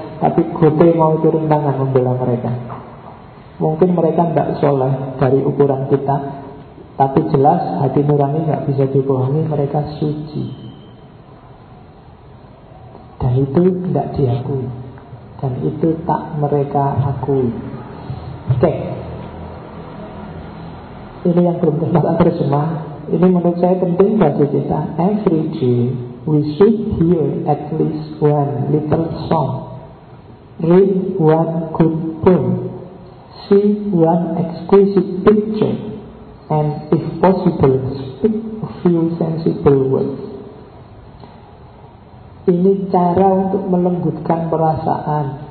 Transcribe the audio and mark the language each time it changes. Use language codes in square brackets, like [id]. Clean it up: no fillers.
[id] Tapi Gote mau turun tangan membela mereka. Mungkin mereka nggak soleh dari ukuran kita, tapi jelas hati nurani nggak bisa dibohongi, mereka suci. Dan itu tidak diakui. Dan itu tak mereka akui. Oke. Okay. Ini yang belum terbatas terjemah. Ini menurut saya penting bagi kita. [en] Every day we should hear at least one little song. Read one good poem. see one exquisite picture and if possible speak a few sensible words. [id] Ini cara untuk melembutkan perasaan.